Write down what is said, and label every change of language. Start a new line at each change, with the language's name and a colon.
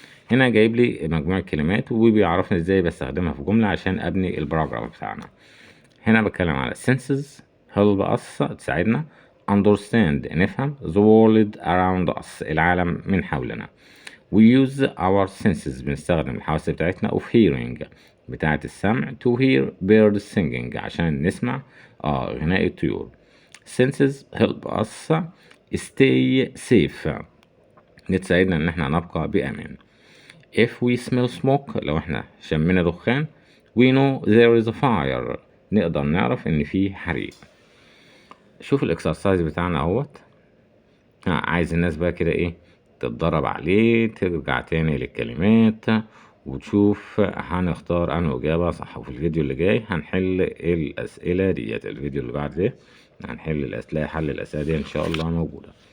Arabic: هنا جايب لي مجموعة كلمات وبيعرفني ازاي بستخدمها في جملة عشان ابني الباراجراف بتاعنا. هنا بتكلم على
English: senses help us
Arabic: تساعدنا، understand نفهم،
English: the world around us
Arabic: العالم من حولنا.
English: we use our senses
Arabic: بنستخدم الحواس بتاعتنا
English: of hearing
Arabic: بتاعة السمع
English: to hear birds singing
Arabic: عشان نسمع غناء الطيور.
English: senses help us stay safe
Arabic: بتساعدنا ان احنا نبقى بأمان.
English: if we smell smoke
Arabic: لو احنا شمينا دخان
English: we know there is a fire
Arabic: نقدر نعرف ان في حريق. شوف الاكسرسايز بتاعنا اهوت. عايز الناس بقى كده ايه تتدرب عليه، ترجع تاني للكلمات وتشوف هنختار انه اجابة صح. وفي الفيديو اللي جاي هنحل الاسئلة ديت، الفيديو اللي بعد ده هنحل الاسئلة، حل الاسئلة دي ان شاء الله موجودة.